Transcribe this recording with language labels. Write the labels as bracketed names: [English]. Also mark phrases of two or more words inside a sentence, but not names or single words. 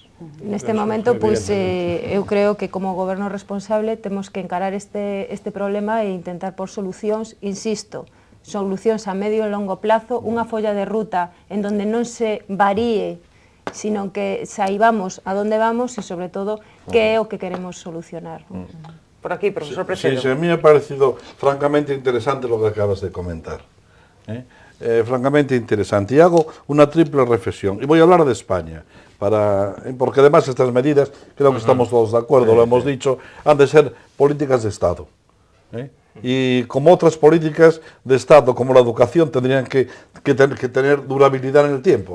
[Galician] Neste momento, pois, eu creo que como goberno responsable temos que encarar este problema e intentar por solucións, insisto, solucións a medio e longo plazo, unha folla de ruta en donde non se varíe, sino que saibamos a donde vamos e, sobre todo, que é o que queremos solucionar. Por aquí, profesor Precedo. [Spanish] Sí, a mí me ha parecido francamente interesante lo que acabas de comentar. Francamente interesante. Y hago una triple reflexión. Y voy a hablar de España, porque además estas medidas, creo que estamos todos de acuerdo, lo hemos dicho, han de ser políticas de Estado. Y como otras políticas de Estado, como la educación, tendrían que tener durabilidad en el tiempo.